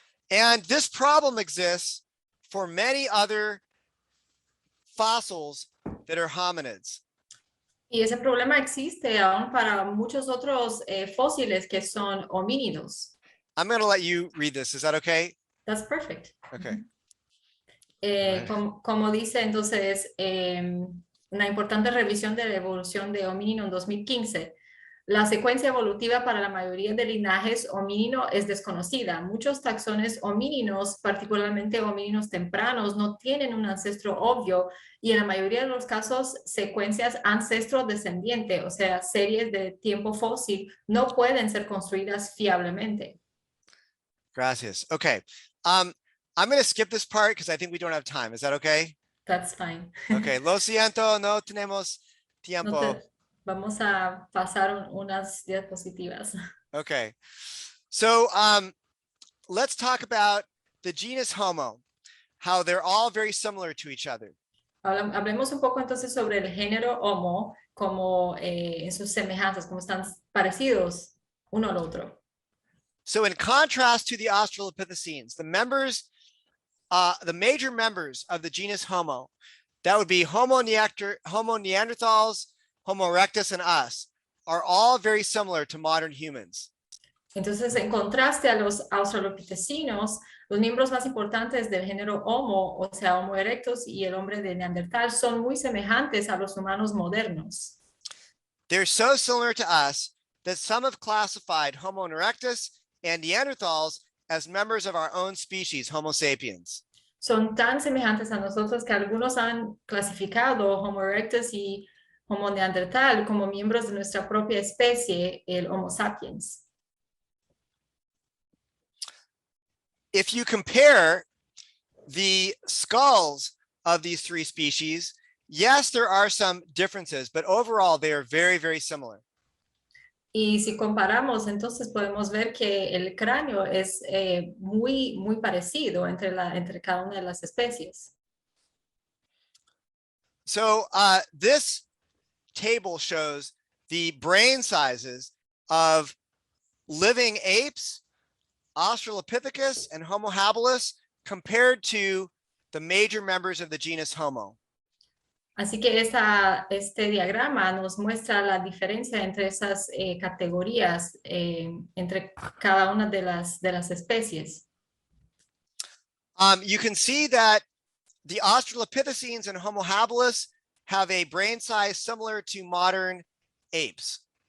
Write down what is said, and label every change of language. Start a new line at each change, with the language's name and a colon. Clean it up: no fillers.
English: And this problem exists for many other fossils that are hominids.
Spanish: Y ese problema existe aún para muchos otros fósiles que son homínidos.
English: I'm going to let you read this. Is that okay? That's perfect. Okay.
Spanish: Como dice entonces una importante revisión de la evolución de homínino en 2015, la secuencia evolutiva para la mayoría de linajes homínino es desconocida. Muchos taxones homíninos, particularmente homíninos tempranos, no tienen un ancestro obvio y en la mayoría de los casos secuencias ancestro-descendiente, o sea, series de tiempo fósil, no pueden ser construidas fiablemente. Gracias. Okay.
English: I'm going to skip this part because I think we don't have time. Is that okay? That's fine. Okay.
Spanish: Lo siento, no tenemos tiempo. Vamos a pasar unas diapositivas.
English: Okay. So let's talk about the genus Homo, how they're all very similar to each other.
Spanish: Hablemos un poco entonces sobre el género Homo, como en sus semejanzas, como están parecidos uno al otro.
English: So in contrast to the Australopithecines, the major members of the genus Homo, that would be Homo neanderthals, Homo erectus, and us, are all very similar to modern humans.
Spanish: Entonces, en contraste a los australopitecinos, los miembros más importantes del género Homo, o sea, Homo erectus y el hombre de Neandertal, son muy semejantes a los humanos modernos.
English: They're so similar to us that some have classified Homo erectus and Neanderthals as members of our own species, Homo sapiens.
Spanish: Son tan semejantes a nosotros que algunos han clasificado Homo erectus y Homo neandertal como miembros de nuestra propia especie, el Homo sapiens.
English: If you compare the skulls of these three species, yes, there are some differences, but overall they are very, very similar.
Spanish: Y si comparamos, entonces podemos ver que el cráneo es muy parecido entre cada una de las especies.
English: So this table shows the brain sizes of living apes, Australopithecus, and Homo habilis compared to the major members of the genus Homo.
Spanish: Así que este diagrama nos muestra la diferencia entre esas categorías, entre cada una de las especies.
English: You can see that the Australopithecines and Homo habilis have a brain size similar to modern apes.